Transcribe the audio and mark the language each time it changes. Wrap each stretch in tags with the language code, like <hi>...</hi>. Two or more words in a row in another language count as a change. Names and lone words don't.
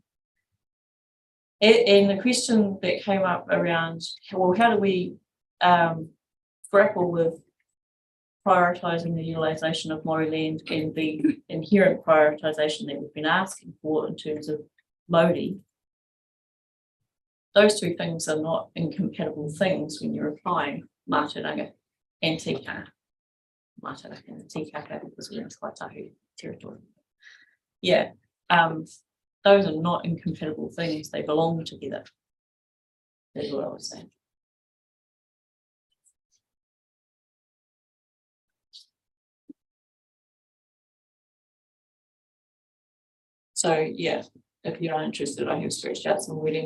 <en>And the question that came up around, well, how do we grapple with prioritising the utilisation of Māori land and the inherent prioritisation that we've been asking for in terms of Māori? Those two things are not incompatible things when you're applying mātauranga and tikanga. Mātauranga and tikanga, because we're in Kaitahu territory. Yeah, those are not incompatible things, they belong together. That's what I was saying. So yeah, if you're not interested, I have stretched out some wording.</en>